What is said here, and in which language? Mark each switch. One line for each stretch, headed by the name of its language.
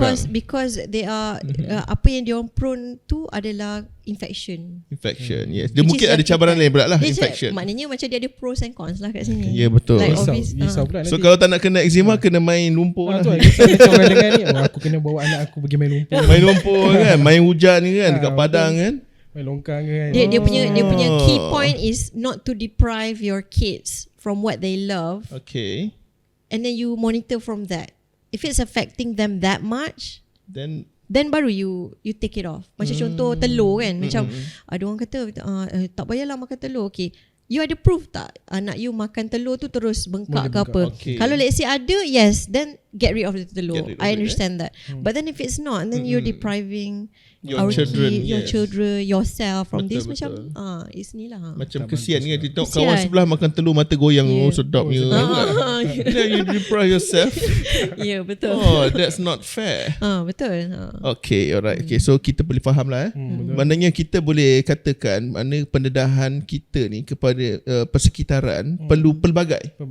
English: Because they are
Malay: apa yang dia orang prone tu adalah infection. Yes. Dia mungkin ada cabaran lain pula lah, infection. Maknanya macam dia ada
English: pros and cons
Malay: lah kat sini. Ya, betul.
English: Like
Malay: So kalau tak nak kena eczema, kena main lumpur lah. Macam orang dengar ni, aku kena bawa anak aku pergi main lumpur. Main lumpur kan, main hujan ni kan, dekat padang kan. Main longkang kan. Dia punya
English: key point is not to deprive your kids from what they love. Okay. And then you monitor from that. If it's affecting them that much, then
Malay: baru
English: you take it off.
Malay: Macam contoh telur kan. Macam ada orang kata tak payahlah makan telur. Okay, you ada proof tak anak you makan telur tu terus bengkak ke apa? Kalau
English: let's say ada, yes, then get rid of the telur. I understand that. But then if it's not, then you're depriving your children, your children, yourself from this.
Malay: Macam it's ni lah. Macam kesian kan, kita tengok kawan sebelah makan telur mata goyang. Sedapnya.
English: Then you deprive yourself.
Malay: Ya, betul.
English: That's not fair.
Malay: Betul.
English: Okay, alright.
Malay: Okay, so kita boleh faham lah. Maknanya kita boleh katakan mana pendedahan kita ni kepada persekitaran perlu pelbagai.